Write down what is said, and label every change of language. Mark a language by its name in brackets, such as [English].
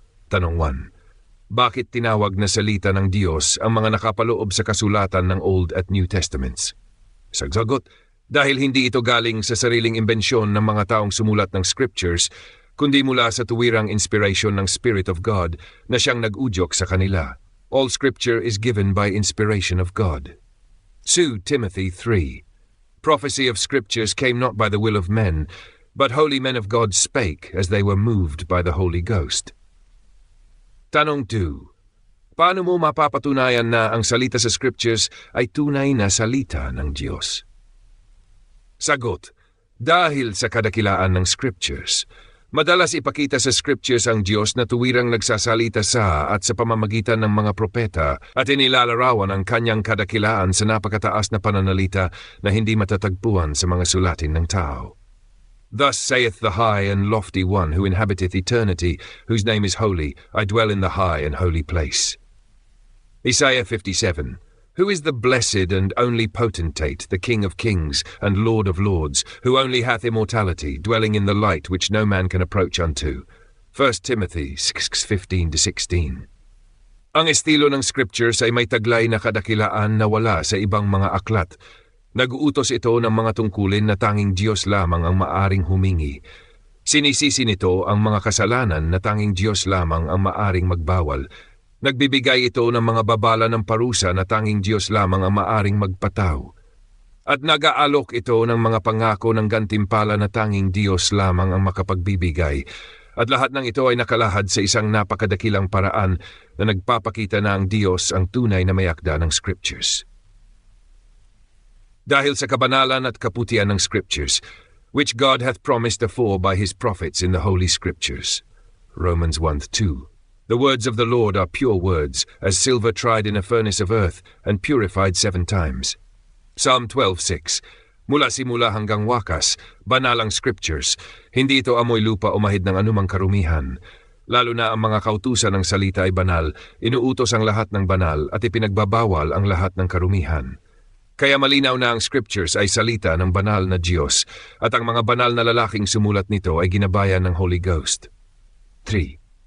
[Filipino] Tanong 1. Bakit tinawag na salita ng Diyos ang mga nakapaloob sa kasulatan ng Old at New Testaments? Sagot, dahil hindi ito galing sa sariling imbensyon ng mga taong sumulat ng Scriptures, kundi mula sa tuwirang inspiration ng Spirit of God na siyang nag-udyok sa kanila. [English] All Scripture is given by inspiration of God. 2 Timothy 3. Prophecy of Scriptures came not by the will of men, but holy men of God spake as they were moved by the Holy Ghost. [Filipino] Tanong 2. Paano mo mapapatunayan na ang salita sa Scriptures ay tunay na salita ng Diyos? Sagot, dahil sa kadakilaan ng Scriptures. Madalas ipakita sa Scriptures ang Diyos na tuwirang nagsasalita sa at sa pamamagitan ng mga propeta at inilalarawan ang kanyang kadakilaan sa napakataas na pananalita na hindi matatagpuan sa mga sulatin ng tao. [English] Thus saith the high and lofty one who inhabiteth eternity, whose name is holy, I dwell in the high and holy place. Isaiah 57. Who is the blessed and only potentate, the King of kings and Lord of lords, who only hath immortality, dwelling in the light which no man can approach unto? 1 Timothy 6:15-16. [Filipino] Ang estilo ng Scriptures ay may taglay na kadakilaan na wala sa ibang mga aklat. Nag-uutos ito ng mga tungkulin na tanging Diyos lamang ang maaring humingi. Sinisisi nito ang mga kasalanan na tanging Diyos lamang ang maaring magbawal. Nagbibigay ito ng mga babala ng parusa na tanging Diyos lamang ang maaring magpataw. At nag-aalok ito ng mga pangako ng gantimpala na tanging Diyos lamang ang makapagbibigay. At lahat ng ito ay nakalahad sa isang napakadakilang paraan na nagpapakita na ang Diyos ang tunay na mayakda ng Scriptures. Dahil sa kabanalan at kaputian ng Scriptures, [English] which God hath promised afore by his prophets in the Holy Scriptures. Romans 1:2. The words of the Lord are pure words, as silver tried in a furnace of earth, and purified 7 times. [Filipino] Psalm 12:6. Mula simula hanggang wakas, banal ang Scriptures. Hindi ito amoy lupa o mahid ng anumang karumihan. Lalo na ang mga kautusan ng salita ay banal, inuutos ang lahat ng banal at ipinagbabawal ang lahat ng karumihan. Kaya malinaw na ang Scriptures ay salita ng banal na Diyos, at ang mga banal na lalaking sumulat nito ay ginabayan ng Holy Ghost. 3.